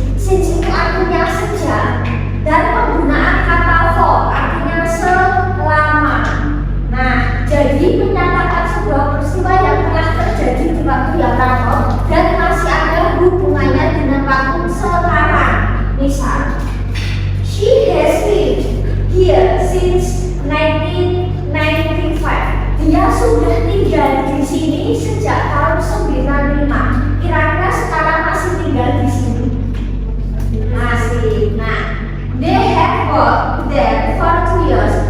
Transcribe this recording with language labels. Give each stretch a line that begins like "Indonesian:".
Indonesian: Since itu artinya sejak, dan penggunaan kata for artinya selama. Nah, jadi menyatakan sebuah peristiwa yang telah terjadi di waktu yang lalu dan masih ada hubungannya dengan waktu sekarang.
English: Misal, she has lived here since 1995.
Indonesian: Dia sudah tinggal di sini sejak tahun 95. Kira-kira sekarang masih tinggal di sini? Masih.
English: Nah, they have worked there for 2 years.